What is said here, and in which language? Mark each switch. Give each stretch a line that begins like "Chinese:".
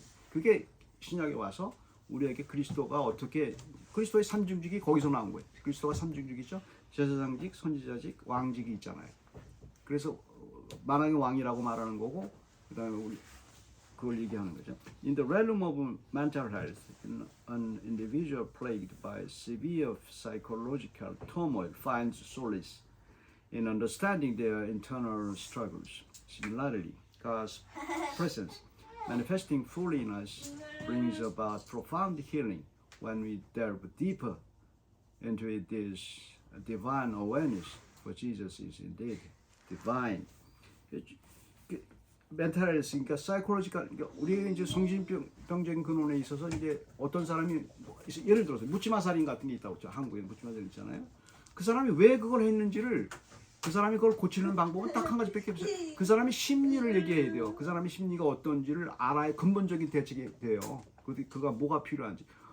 Korean: 그게 신약에 와서 우리에게 그리스도가 어떻게 그리스도의 삼중직이 거기서 나온 거예요. 그리스도가 삼중직이죠. 제사장직, 선지자직, 왕직이 있잖아요. 그래서 만왕의 왕이라고 말하는 거고 그다음에 우리 그걸 얘기하는 거죠.
English: In the realm of mental health, an individual plagued by severe psychological turmoil finds solace in understanding their internal struggles. Similarly, God's presence manifesting fully in us brings about profound healing when we delve deeper into this divine awareness, for Jesus is indeed divine.
Korean: 멘탈 헬스, 그러니까 사이콜로지컬, 그러니까 우리가 이제 정신병적인 근원에 있어서 이제 어떤 사람이 예를 들어서 묻지마 살인 같은 게 있다고 했죠. 한국에 묻지마 살인 있잖아요. 그 사람이 왜 그걸 했는지를 그 사람이 그걸 고치는 방법은 딱 한 가지밖에 없어요. 그 사람이 심리를 얘기해야 돼요. 그 사람이 심리가 어떤지를 알아야 근본적인 대책이 돼요. 그가 뭐가 필요한지.